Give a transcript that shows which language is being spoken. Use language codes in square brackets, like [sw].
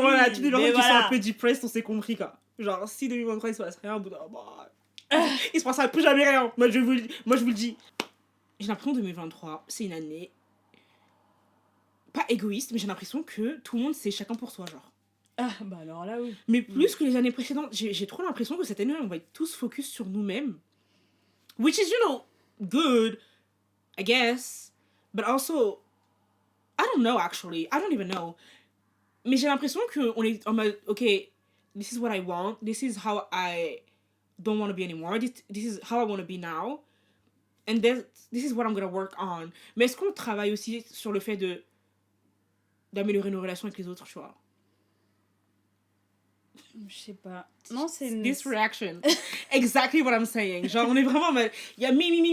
[fr] voilà, toutes les personnes qui sont un peu depressed, on s'est compris quoi. Genre si 2023 il se passe rien, au bout d'un moment, il se passera plus jamais rien. Moi je vous le dis. J'ai l'impression que 2023 c'est une année pas égoïste, mais j'ai l'impression que tout le monde c'est chacun pour soi genre. Ah bah alors là oui. Mais plus que les années précédentes, j'ai trop l'impression que cette année on va être tous focus sur nous-mêmes. [en] Which is, you know, good, I guess. But also, I don't know actually. I don't even know. [fr] Mais j'ai l'impression qu'on est en mode, [en] okay, this is what I want. This is how I don't want to be anymore. This is how I want to be now. And this is what I'm going to work on. [fr] Mais est-ce qu'on travaille aussi sur le fait d'améliorer nos relations avec les autres, tu vois? Je sais pas. Non, c'est une... [en] This reaction. Exactly what I'm saying. [fr] Genre, on est vraiment en mode, il y a mi.